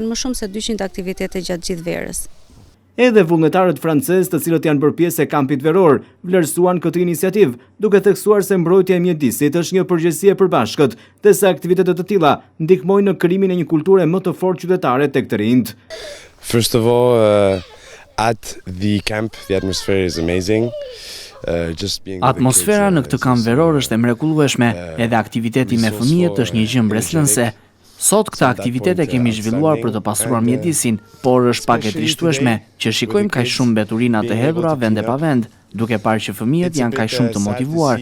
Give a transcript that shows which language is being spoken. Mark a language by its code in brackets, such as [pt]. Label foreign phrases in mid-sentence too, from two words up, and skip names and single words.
[sq] Janë më shumë se 200 aktivitete gjatë gjithë verës. Edhe vullnetarët francezë, të cilët janë bërë pjesë e kampit veror, vlerësuan këtë iniciativë, duke theksuar se mbrojtja e mjedisit është një përgjegjësi e përbashkët, dhe se aktivitetet të tilla ndihmojnë në krijimin e një kulture më të fortë qytetare tek të rinjt. [en] First of all, at the camp, the atmosphere is amazing. [sq] Atmosfera në këtë kamp veror është e mrekullueshme, edhe aktiviteti me fëmijët është një gjë mbretërëse. Sot këta aktivitete kemi zhvilluar për të pasuruar mjedisin, por është pak e trishtueshme që shikojmë kaq shumë mbeturina të hedhura vend e pa vend, duke parë që fëmijët janë kaq shumë të motivuar.